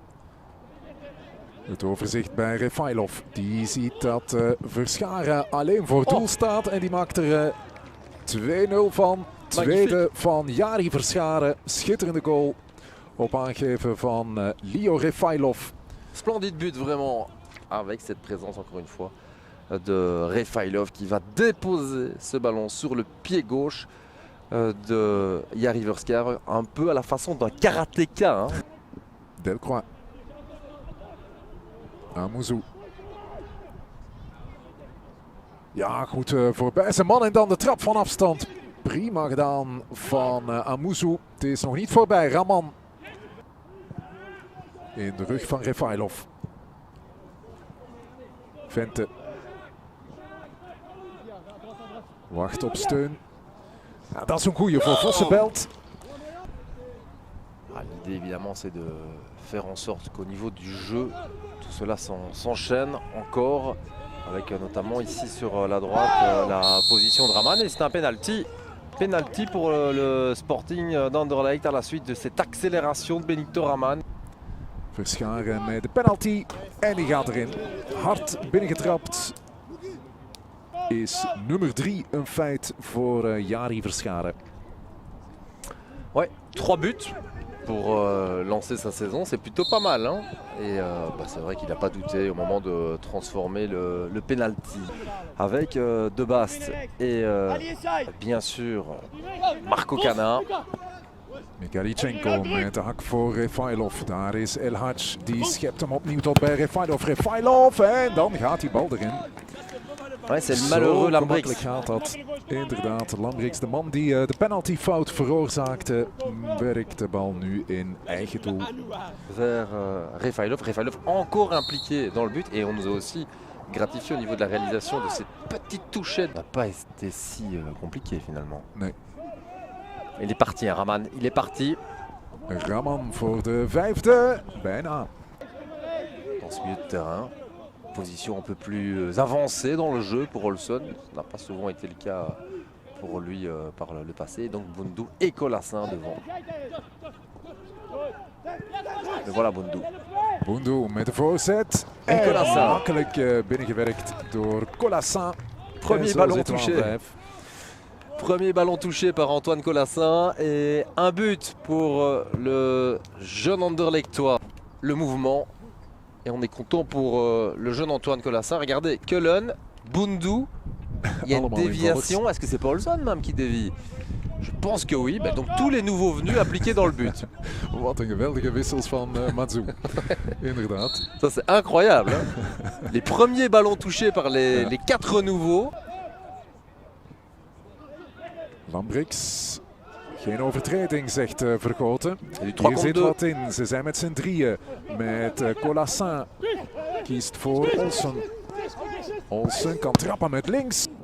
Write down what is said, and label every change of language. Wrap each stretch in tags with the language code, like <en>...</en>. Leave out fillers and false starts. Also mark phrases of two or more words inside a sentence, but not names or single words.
<nl>Het overzicht bij Refailov. Die ziet dat Verscharen alleen voor doel staat. En die maakt er 2-0 van. Tweede van Jari Verscharen. Schitterende goal op aangeven van Leo Refailov.</nl> <fr>Splendide but vraiment avec cette présence encore une fois de Refailov qui va déposer ce ballon sur le pied gauche de Jari Verscharen, un peu à la façon d'un karatéka. Hein. Delcroix. Amouzou.</fr> <nl>Ja, goed voorbij zijn man en dan de trap van afstand. Prima gedaan van Amouzou. Het is nog niet voorbij. Raman. In de rug van Refailov. Vente. Wacht op steun. Ja, dat is een goeie voor Vossenbelt.</nl> <fr>L'idée évidemment c'est de faire en sorte qu'au niveau du jeu, tout cela s'enchaîne encore. Avec notamment ici sur la droite la position de Raman. Et c'est un penalty. Penalty pour le Sporting d'Anderlecht à la suite de cette accélération de Benito Raman.</fr> <nl>Verscharen met de penalty. En die gaat erin. Hard binnengetrapt. Is nummer 3 een feit voor Jari Verscharen.</nl> <fr>Ouais, 3 buts pour lancer sa saison, c'est plutôt pas mal. Hein. Et c'est vrai qu'il n'a pas douté au moment de transformer le penalty. Avec De Bast et bien sûr Marco Cana.</fr> <nl>Mikhailichenko met de hak voor Refailov. Daar is El Hadj. Die schept hem opnieuw tot bij Refailov. Refailov en dan gaat die bal erin.</nl> <fr>Ouais, c'est le malheureux Lambrix.</fr> <nl>Gaat dat. Inderdaad, Lambrix, de man die de penaltyfout veroorzaakte, werkt de bal nu in eigen doel.</nl> <fr>Vers Refailov. Refailov encore impliqué dans le but et on nous a aussi gratifié au niveau de la réalisation de cette petite touchette. Ça n'a pas été si compliqué finalement.</fr> <nl>Nee.</nl> <fr>Il est parti, hein, Raman. Il est parti.</fr> <nl>Raman voor de 5e. Bijna.</nl> <fr>Dans ce milieu de terrain. Position un peu plus avancée dans le jeu pour Olsson. Ça n'a pas souvent été le cas pour lui par le passé. Donc Boundou et Colassin devant. Et voilà Boundou.</fr> <nl>Boundou met de voorzet. En Colassin. Makkelijk binnengewerkt door Colassin.</nl> <fr>Premier ballon touché. Premier ballon touché par Antoine Colassin. Et un but pour le jeune Anderlechtois. Le mouvement. Et on est content pour le jeune Antoine Colassin. Regardez, Köln, Boundou. Il y a une déviation. Est-ce que c'est pas Olsson même qui dévie? Je pense que oui. Donc tous les nouveaux venus appliqués dans le but.</fr> <nl>Wat een geweldige wissels van Mazzou. Inderdaad.</nl> <fr>Ça c'est incroyable. Hein. Les premiers ballons touchés par les 4 nouveaux.</fr> <nl>Lambrix. Geen overtreding, zegt Vergoten. Hier zit wat in. Ze zijn met z'n drieën. Met Colassin. Kiest voor Olsen. Olsen kan trappen met links.</nl>